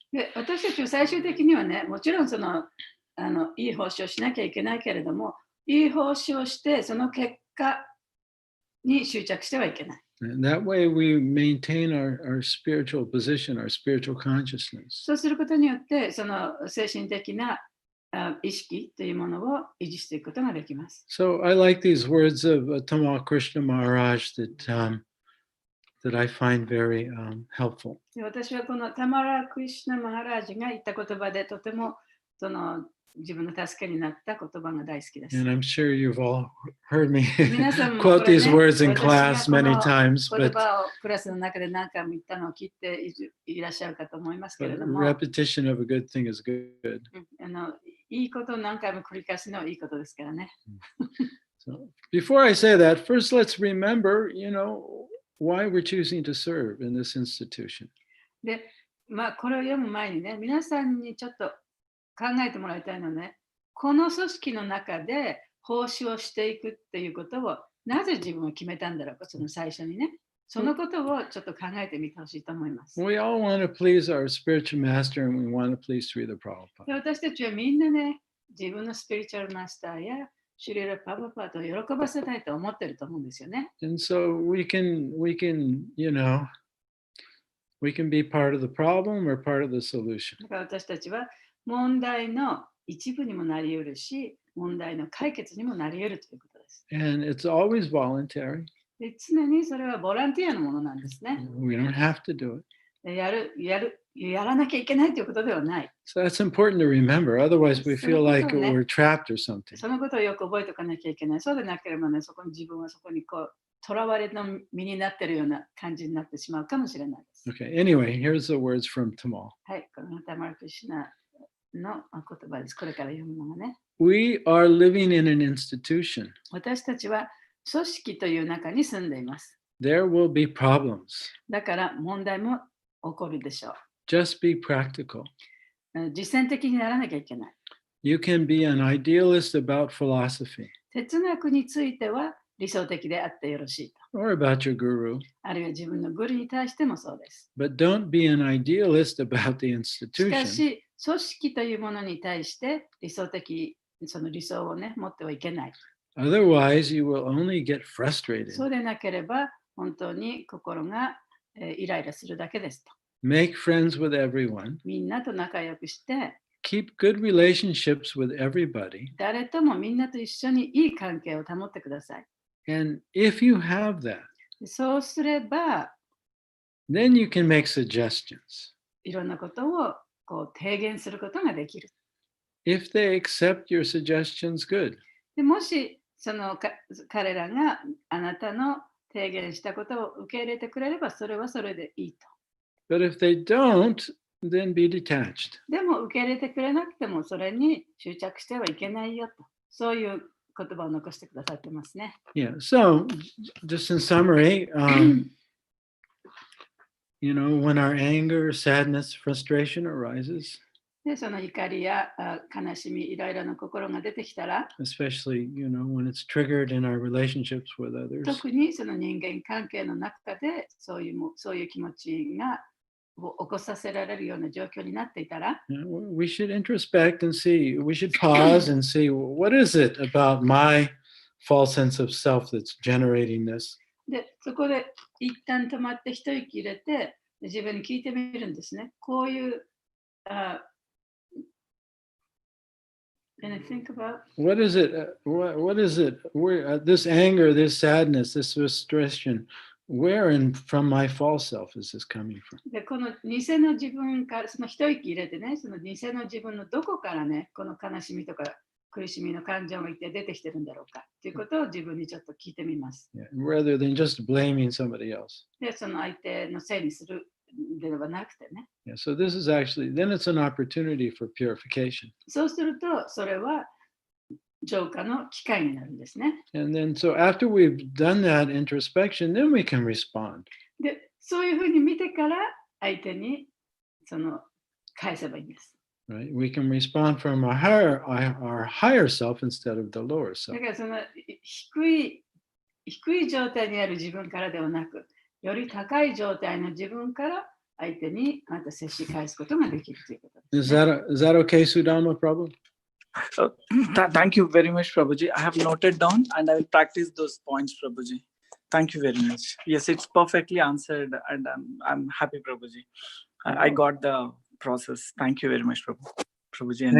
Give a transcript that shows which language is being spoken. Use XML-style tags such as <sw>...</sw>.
<ja>で、私たちは最終的にはね、もちろんいい奉仕をしなきゃいけないけれども、いい奉仕をしてその結果に執着してはいけない。</ja> <en>And that way we maintain our spiritual position, our spiritual consciousness.</en> <ja>そうすることによって、その精神的な意識というものを維持していくことができます。</ja> <en>So I like these words of Tamal Krishna Maharaj that I find very helpful.</en> <ja>私はこのタマラ・クリシュナ・マハラージが言った言葉でとても自分の助けになった言葉が大好きです。</ja> <en>And I'm sure you've all heard me</en> <ja>皆さんも</ja> <en>quote</en> <ja>これね、</ja> <en>these words in</en> <ja>私</ja> <en>class</en> <ja>が</ja> <en>many</en> <ja>この</ja> <en>times,</en> <ja>言</ja> <en>but</en> <ja>葉をクラスの中で何回も言ったのを聞いていらっしゃるかと思いますけれども、</ja> <en>repetition of a good thing is good.</en> <ja>いいことを何回も繰り返すのはいいことですからね。</ja> <en>So before I say that, first let's remember, why we're choosing to serve in this institution.</en> <ja>で、これを読む前にね、皆さんにちょっと考えてもらいたいのはね、この組織の中で奉仕をしていくっていうことをなぜ自分は決めたんだろうか、その最初にね。そのことをちょっと考えてみてほしいと思います。</ja> <en>We all want to please our spiritual master and we want to please Srila</en> <ja>で</ja> <en>Prabhupada.</en> <ja>私たちはみんなね、自分のスピリチュアルマスターやシュリラ・パパパと喜ばせたいと思ってると思うんですよね。</ja> <en>And so we can, we can be part of the problem or part of the solution.</en> <ja>だから私たちは問題の一部にもなり得るし、問題の解決にもなり得るということです。</ja> <en>And it's always voluntary.</en> <ja>で、常にそれはボランティアのものなんですね。</ja> <en>We don't have to do it.</en> <ja>やらなきゃいけないということではない。</ja> <en>So that's important to remember. Otherwise, we feel like we're trapped or something.</en> <ja>そのことをよく覚えておかなきゃいけない。そうでなければね、自分はそこにこう、囚われの身になっているような感じになってしまうかもしれないです。</ja> <en>Okay, anyway, here's the words from Tamal.</en> <ja>はい、このタマラ・クリシュナの言葉です。これから読むのがね。</ja> <en>We are living in an institution.</en> <ja>私たちは組織という中に住んでいます。</ja> <en>There will be problems.</en> <ja>だから問題も起こるでしょう。</ja> <en>Just be practical.</en> <ja>実践的にならなきゃいけない。</ja> <en>You can be an idealist about philosophy.</en> <ja>哲学については理想的であってよろしいと。</ja> <en>Or about your guru.</en> <ja>あるいは自分のグルに対してもそうです。</ja> <en>But don't be an idealist about the</en> <ja>し</ja> <en>institution.</en> <ja>かし、組織というものに対して理想的、その理想をね、持ってはいけない。</ja> <en>Otherwise, you will only get frustrated.</en> <ja>そうでなければ、本当に心がイライラするだけですと。</ja> <en>Make friends with everyone.</en> <ja>みんなと仲良くして、</ja> <en>Keep good relationships with everybody.</en> <ja>誰ともみんなと一緒にいい関係を保ってください。</ja> <en>And if you have that,</en> <ja>そうすれば、</ja> <en>then you can make suggestions.</en> <ja>いろんなことをこう提言することができる。</ja> <en>If they accept your suggestions, good.</en> <ja>でもし彼らがあなたの提言したことを受け入れてくれれば、それはそれでいいと。</ja> <en>But if they don't, then be detached.</en> <ja>でも受け入れてくれなくてもそれに執着してはいけないよと。そういう言葉を残してくださってますね。</ja> <en>Yeah. So, just in summary, when our anger, sadness, frustration arises,</en> <ja>で、その怒りや悲しみ、イライラの心が出てきたら、</ja> <en>especially, when it's triggered in our relationships with others,</en> <ja>特にその人間関係の中でそういう気持ちが起こさせられるような状況になっていたら、</ja> <en>we should introspect and see, we should pause and see, what is it about my false sense of self that's generating this?</en> <ja>で、そこで一旦止まって一息入れて、自分に聞いてみるんですね。こういう、</ja> <en>Can I think about? What is it? What is it? Where this anger, this sadness, this frustration, where and from my false self is this coming from?</en> <ja>で、この偽の自分から、その一息入れてね、その偽の自分のどこからね、この悲しみとか苦しみの感情がいて出てきてるんだろうかということを自分にちょっと聞いてみます。</ja> <en>Yeah, rather than just blaming somebody else.</en> <ja>で、その相手のせいにするではなくてね。</ja> <en>Yeah, so this is actually, then it's an opportunity for purification.</en> <ja>そうすると、それは浄化の機会になるんですね。</ja> <en>And then, so after we've done that introspection, then we can respond.</en> <ja>で、そういうふうに見てから相手に返せばいいんです。</ja> <en>Right? We can respond from our higher self instead of the lower</en> <ja>だ</ja> <en>self.</en> <ja>からその低い状態にある自分からではなく、より高い状態の自分から相手にまた接し返すことができるということです、ね。</ja> <en>Is that okay, Sudama Prabhu? Thank you very much, Prabhuji. I have noted down and I will practice those points, Prabhuji. Thank you very much. Yes, it's perfectly answered and I'm happy, Prabhuji. I got the process. Thank you very much, Prabhuji and</en>